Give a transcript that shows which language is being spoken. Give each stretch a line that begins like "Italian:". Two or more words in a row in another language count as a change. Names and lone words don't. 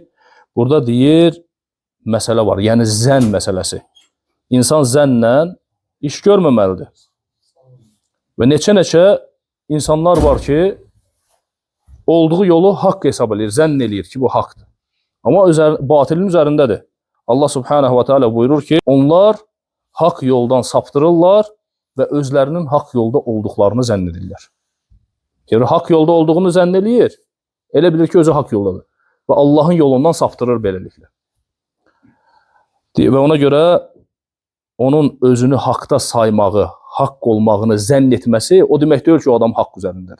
Azerbaijani: Burada deyir, məsələ var, yəni zənn məsələsi. İnsan zənnlə iş görməməlidir. Və neçə-neçə insanlar var ki, olduğu yolu haqq hesab edir, zənn eləyir ki, bu haqqdır. Amma batilin üzərindədir.
Arabic: الله سبحانه وتعالى
Azerbaijani: buyurur ki, onlar haqq yoldan saptırırlar və özlərinin haqq yolda olduqlarını zənn edirlər. Yəni, haqq yolda olduğunu zənn eləyir. Elə bilir ki, özü haqq yoldadır. Və Allahın yolundan saptırır beləliklə. Və ona görə onun özünü haqda saymağı, haqq olmağını zənn etməsi o demək deyil ki, o adam haqq üzərindədir.